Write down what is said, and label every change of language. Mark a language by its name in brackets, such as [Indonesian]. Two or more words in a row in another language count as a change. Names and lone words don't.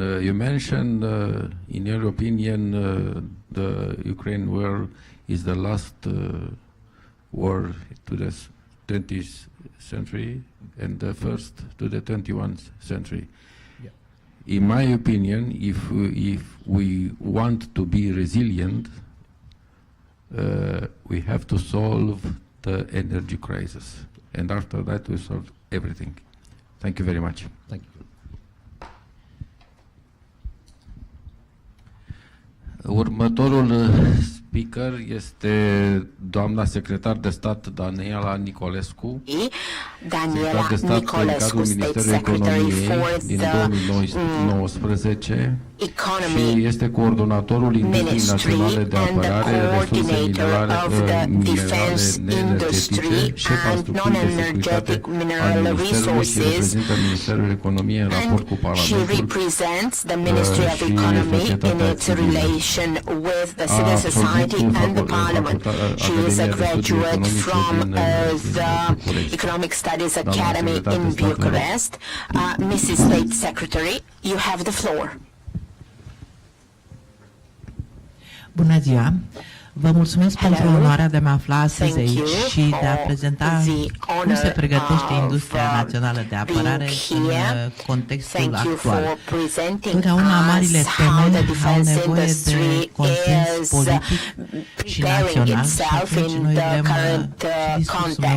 [English] You mentioned, in your opinion, the Ukraine war is the last war to the 20th century and the first to the 21st century. Yeah. In my opinion, if we want to be resilient, we have to solve the energy crisis, and after that we solve everything. Thank you very much. Thank you. [Romanian] Următorul speaker este doamna secretar de stat Daniela Nicolescu, Daniela, secretar de stat în cadrul Ministerului Economiei din 2019 și este coordonatorul Industriei Naționale de Apărare, Resurse Minerale Neenergetice, șef al structurii de securitate al Ministerului și reprezintă Ministerul Economiei în raport cu Parlamentul și societatea [English] with the civil society and the parliament. She is a graduate from the Economic Studies Academy in Bucharest. Mrs. State Secretary, you have the floor. [Romanian] Bună ziua! Vă mulțumesc pentru onoarea de a mă afla astăzi aici și de a prezenta cum se pregătește industria națională de apărare în contextul actual. Totdeauna marile teme au nevoie de consens politic și național și atunci noi vrem discursul meu